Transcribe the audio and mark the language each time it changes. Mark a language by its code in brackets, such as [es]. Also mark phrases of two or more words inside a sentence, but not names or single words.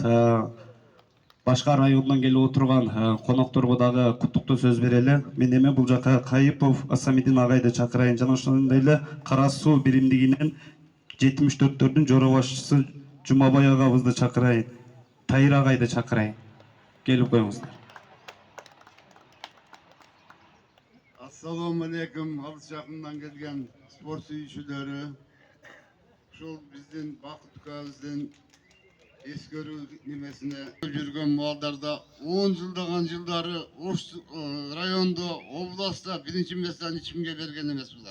[ky] Башка райондан келип отурган конокторго дагы куттуктуу сөз берели. Мен эми бул жака Кайыпов Асамидин агайды чакырайын. Жана ошондой эле Кара Суу биримдигинен 74-төрдүн жора башчысы Жумабай агабызды чакырайын. Тайыр агайды чакырайын. Келип коюңуздар. [ar] السلام عليكم, [ky] alыс жакындан келген спорт сүйүүчүлөрү. Ушул биздин Бактыбекбиздин эскерүү немесине жүргөн маалдарда 10 жылдаган жылдары Ош райондо, областта биринчи месттен эч кимге берген эмес булар.